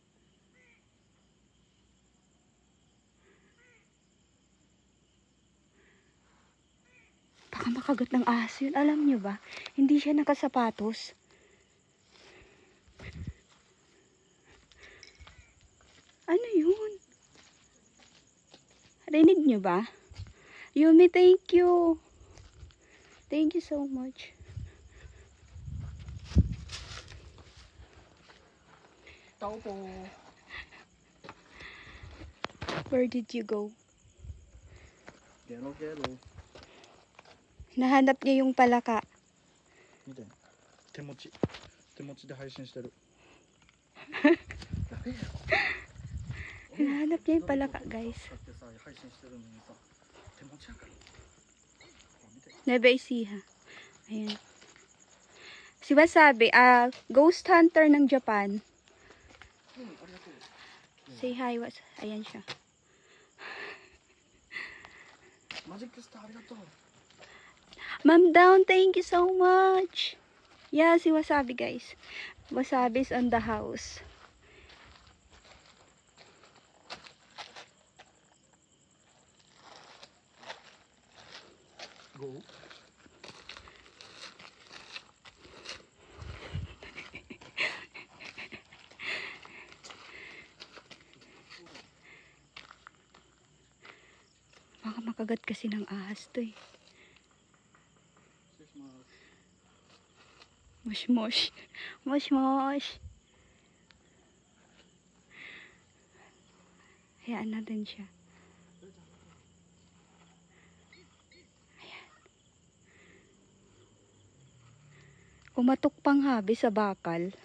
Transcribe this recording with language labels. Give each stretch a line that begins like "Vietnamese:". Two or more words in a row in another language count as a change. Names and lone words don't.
Filipino: Baka makagat ng ahas yun. Alam nyo ba? Hindi siya nakasapatos. Ano yun? Rinig nyo ba?
English: Yumi, thank you. Thank you so much.
Filipino: Tao po.
English: Where did you go?
Japanese: Gero, gero.
Filipino: Nahanap niya yung palaka.
Japanese: 見て。手持ち。手持ちで配信してる。
Filipino: Nahanap niya yung palaka, guys.
Japanese: だってさ、配信してるのにさ、手持ちやから。ほら見て。
Filipino: Nueva Ecija. Ayan. Si Wasabi, ghost hunter ng Japan.
Japanese: うん、ありがとう。
English: Say hi,
Filipino: Ayan siya.
Japanese: マジックスターありがとう。
English: Ma'am Down, thank you so much. Yeah, si Wasabi, guys. Wasabi's on the house. Go.
Filipino: Baka makagat kasi ng ahas to eh.
Japanese: 失礼します。 Mosh mosh. Mosh mosh.
Filipino: Hayaan natin siya. Ayan. Kumatok pang habi sa bakal.